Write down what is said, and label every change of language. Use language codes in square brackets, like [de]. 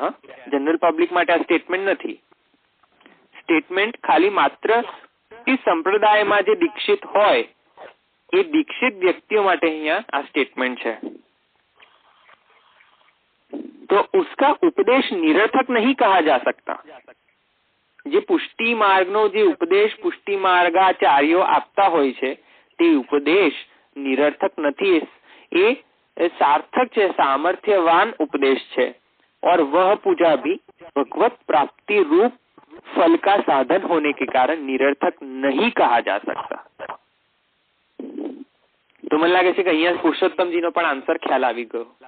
[gu] હા, general public માટે આ સ્ટેટમેન્ટ નથી. સ્ટેટમેન્ટ ખાલી માત્ર સંપ્રદાયમાં જે દીક્ષિત હોય એ દીક્ષિત વ્યક્તિઓ માટે અહીંયા આ સ્ટેટમેન્ટ છે. [hi] तो उसका उपदेश निरर्थक नहीं कहा जा सकता. [gu] જે પુષ્ટિ માર્ગનો જે ઉપદેશ પુષ્ટિ માર્ગાચાર્યો આપતા હોય છે તે ઉપદેશ નિરર્થક નથી, એ સાર્થક છે, સાमर्थ्यवान उपदेश છે. [hi] और वह पूजा भी भगवत प्राप्ति रूप फल का साधन होने के कारण निरर्थक नहीं कहा जा सकता. [gu] તો મને લાગે છે કે અહીંયા પુરુષોત્તમજીનો પણ આન્સર ખ્યાલ આવી ગયો.